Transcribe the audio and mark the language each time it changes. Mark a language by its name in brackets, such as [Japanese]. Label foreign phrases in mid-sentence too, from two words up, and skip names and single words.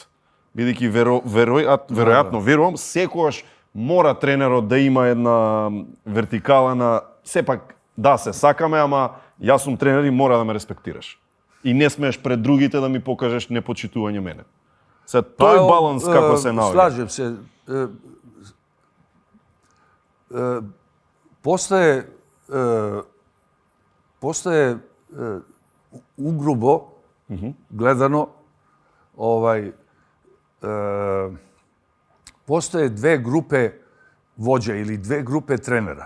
[Macedonian] Бидејќи веројатно верувам, секогаш мора тренерот да има една вертикала на сепак да се сакаме, ама јас сум тренер и мора да ме респектираш. И не смееш пред другите да ми покажеш непочитување мене. Се тој баланс како се наоѓа? [Serbian] Slažem se. Postaje ugrubo gledano postoje dve grupe vođa ili dve grupe trenera.